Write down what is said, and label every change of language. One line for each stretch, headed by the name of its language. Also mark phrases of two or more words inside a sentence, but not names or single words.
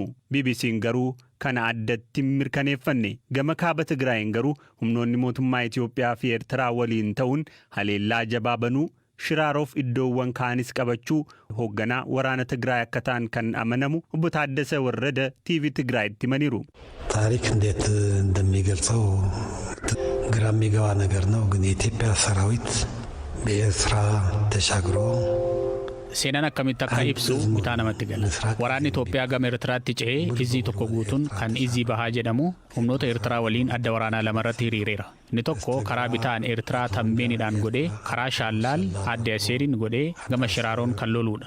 Oromo: BBC'n garuu kana addatti mirkaneeffanne. Gama kaaba Tigraayin garuu humnoonni mootummaa Itoophiyaa fi Eertiraa waliin ta'uun haleellaa jabaa banuu shiraaroof iddoowwan kaanis qabachuu hoogganaa waraana Tigraay akka ta'an kan amanamu obbo Taaddasa Warrada TV Tigraayitti himaniiru.
Amharic: ታሪክ እንዴት እንደሚገልጸው ግራ የሚገባ ነገር ነው። ግን የኢትዮጵያ ሰራዊት በኤርትራ ተሻግሮ
Oromo: seenaan akkamitti akka ibsu bitaa namatti gala. Waraanni Itoophiyaa gama Eertiraatti ce'ee izii tokko guutuun kan izii bahaa jedhamu humnoota Eertiraa waliin adda waraanaa lamarratti hiriireera. Inni tokko karaa bitaan Eertiraa Tambeeniidhaan godhee karaa Shaallaal adda Aseeriin godhee gama Shiraaroon kan loluudha.